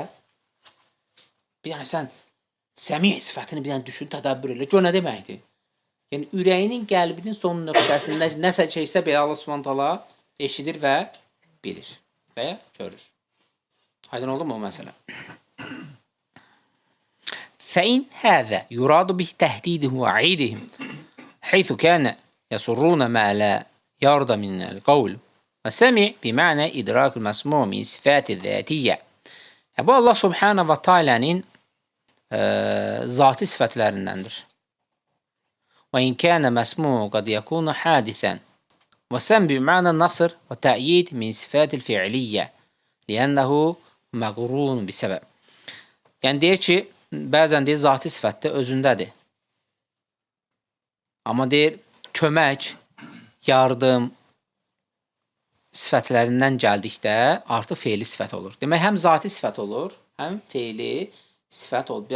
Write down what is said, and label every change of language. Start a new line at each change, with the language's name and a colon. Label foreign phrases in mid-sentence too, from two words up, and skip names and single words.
Azerbaijani: Bir yəni sən səmi sifətini bir dənə düşün, tədəbbür elə. Gör nə deməkdir? Yəni ürəyinin, qəlbinin son nöqtəsində nəsə keçsə belə Allah Subhanahu eşidir və bilir və görür. Aydın oldu mu o məsələ?
Arabic: فإن هذا يراد به تهديدهم وعيدهم حيث كان يصرون ما لا يرضى من القول وسمع بمعنى إدراك المسموع من صفات الذاتية.
Azerbaijani: Bu Allah Subhanahu ve Taala'nın zati sıfatlarındandır.
Arabic: وإن كان مسموع قد يكون حادثا وسمع بمعنى النصر وتأييد من صفات الفعلية لأنه مقرون بسبب.
Azerbaijani: Yəni deyir ki, bəzən deyir zati sifətdə özündədir. Amma deyir kömək, yardım sifətlərindən gəldikdə artıq feili sifət olur. Demək, həm zati sifət olur, həm feili sifət olur.